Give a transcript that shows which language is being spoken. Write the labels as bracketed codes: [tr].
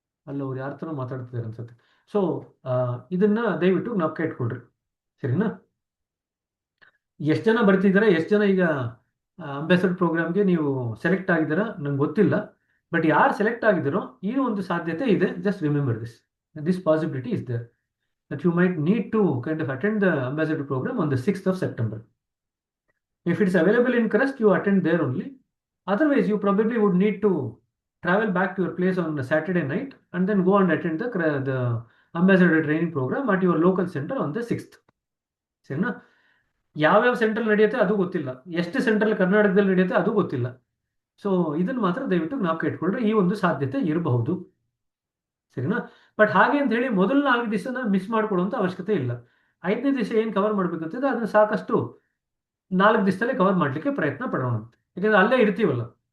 [kn] ಅಲ್ಲ ಅವ್ರು ಯಾರ ಥರ ಮಾತಾಡ್ತಿದ್ದಾರೆ ಅನ್ಸುತ್ತೆ. ಸೊ ಇದನ್ನ ದಯವಿಟ್ಟು ಜ್ಞಾಪಕ ಇಟ್ಕೊಳ್ರಿ, ಸರಿನಾ? ಎಷ್ಟು ಜನ ಬರ್ತಿದ್ದಾರೆ, ಎಷ್ಟು ಜನ ಈಗ ಅಂಬಾಸಡರ್ ಪ್ರೋಗ್ರಾಮ್ಗೆ ನೀವು ಸೆಲೆಕ್ಟ್ ಆಗಿದ್ದೀರಾ ನಂಗೆ ಗೊತ್ತಿಲ್ಲ. ಬಟ್ ಯಾರು ಸೆಲೆಕ್ಟ್ ಆಗಿದ್ದೀರೋ ಈ ಒಂದು ಸಾಧ್ಯತೆ ಇದೆ. [en] Just remember this possibility is there that you might need to kind of attend the ambassador program on the 6th of September. If it's available in Crest, you attend there only. Otherwise, you probably would need to travel back to your place on a Saturday night and then go and attend the ambassador training program at your local center on the 6th. [kn] ಸರಿನಾ? ಯಾವ್ಯಾವ central ನಡೆಯುತ್ತೆ ಅದು ಗೊತ್ತಿಲ್ಲ, ಎಷ್ಟು central ಕರ್ನಾಟಕದಲ್ಲಿ ನಡೆಯುತ್ತೆ ಅದು ಗೊತ್ತಿಲ್ಲ. ಸೊ ಇದನ್ನು ಮಾತ್ರ ದಯವಿಟ್ಟು ಜ್ಞಾಪಕ ಇಟ್ಕೊಂಡ್ರೆ ಈ ಒಂದು ಸಾಧ್ಯತೆ ಇರಬಹುದು, ಸರಿನಾ? ಬಟ್ ಹಾಗೆ ಅಂತ ಹೇಳಿ ಮೊದಲ 4 ದಿವಸನ ಮಿಸ್ ಮಾಡ್ಕೊಳ್ಳುವಂಥ ಅವಶ್ಯಕತೆ ಇಲ್ಲ. 5ನೇ ದಿವಸ ಏನು ಕವರ್ ಮಾಡ್ಬೇಕಂತಿದೆ ಅದನ್ನ ಸಾಕಷ್ಟು 4 ದಿವಸದಲ್ಲೇ ಕವರ್ ಮಾಡಲಿಕ್ಕೆ ಪ್ರಯತ್ನ ಪಡೋಣ, ಯಾಕಂದ್ರೆ ಅಲ್ಲೇ ಇರ್ತೀವಲ್ಲ.